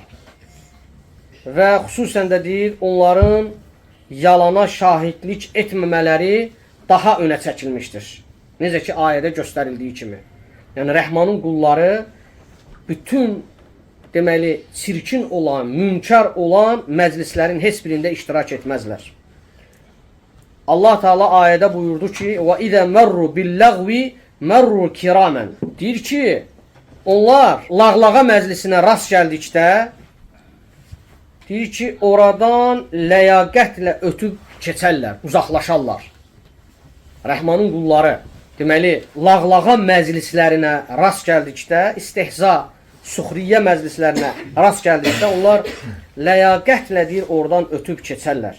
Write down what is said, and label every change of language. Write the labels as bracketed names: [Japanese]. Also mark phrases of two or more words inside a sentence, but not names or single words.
[Azerbaijani] Və xüsusən də deyir, onların yalana şahidlik etməmələri daha önə çəkilmişdir. Necə ki, ayədə göstərildiyi kimi. Yəni, Rəhmanın qulları bütün deməli, çirkin olan, münkar olan məclislərin heç birində iştirak etməzlər. Allah Teala ayədə buyurdu ki, [Arabic] وَإِذَا مَرُّ بِاللَّغْوِ مَرُّ كِرَامًا [Azerbaijani] deyir ki, onlar lağlağa məclisinə rast gəldikdə, deyir ki, oradan ləyaqətlə ötüb keçərlər, uzaqlaşarlar. Rəhmanın qulları. deməli, lağlağan məclislərinə rast gəldikdə, istehza, suxriyyə məclislərinə rast gəldikdə, onlar ləyaqətlə deyir, oradan ötüb keçərlər.